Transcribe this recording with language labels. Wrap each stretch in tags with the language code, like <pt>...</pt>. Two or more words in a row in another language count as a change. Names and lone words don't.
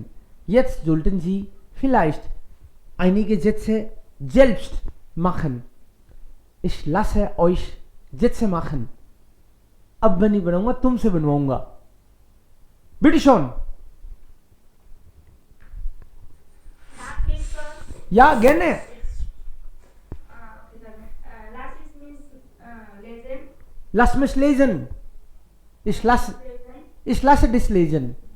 <de>Jetzt sollten Sie vielleicht einige Sätze selbst machen. Ich lasse euch Sätze machen.</de> <hi>अब मैं नहीं बनाऊंगा, तुमसे बनवाऊंगा.</hi> <de>Bitte schon. Ja, gerne. Lass mich lesen. Ich lasse dich lesen.</de>